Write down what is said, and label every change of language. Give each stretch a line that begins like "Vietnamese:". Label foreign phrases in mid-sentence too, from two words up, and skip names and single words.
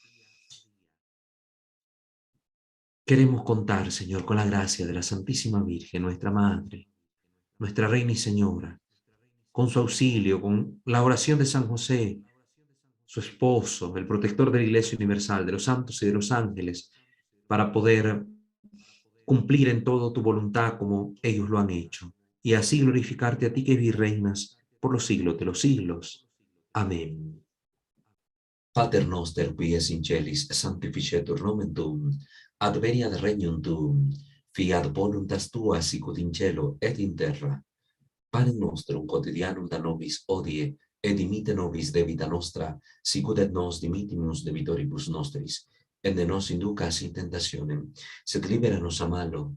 Spanish: Queremos contar, Señor, con la gracia de la Santísima Virgen, nuestra Madre, nuestra Reina y Señora, con su auxilio, con la oración de San José, su esposo, el protector de la Iglesia Universal, de los santos y de los ángeles, para poder cumplir en todo tu voluntad como ellos lo han hecho, y así glorificarte a ti que vives y reinas por los siglos de los siglos. Amén.
Latin: Pater noster, qui es in celis, sanctificetur nomen tuum, adveniat regnum tuum, fiat voluntas tua sicut in cielo et in terra. Panem nostrum quotidianum da nobis hodie, et dimite nobis debita nostra, sicut et nos dimittimus debitoribus nostris, et ne nos inducas in tentationem, sed libera nos a malo.